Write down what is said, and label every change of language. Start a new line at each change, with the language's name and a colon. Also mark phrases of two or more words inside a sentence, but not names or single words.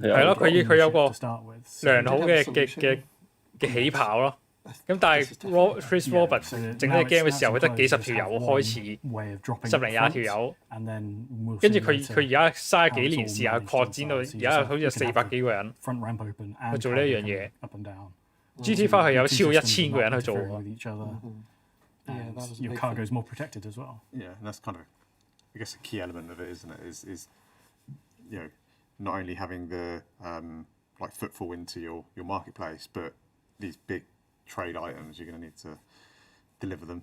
Cantonese: 係咯，佢有個良好嘅起跑咯，咁但係 Chris Roberts 整呢個 game 嘅時候，佢得幾十條友開始，10零20條友，跟住佢而家嘥幾年時間擴展到而家好似有400幾個人去做呢一樣嘢。GTA 5係有超過1000個人去做喎。
English: Your cargo is more protected as well. Yeah, and that's kind of, I guess, a key element of it, isn't it? Is not only having the like footfall into your marketplace, but these big trade items, you're going to need to deliver them.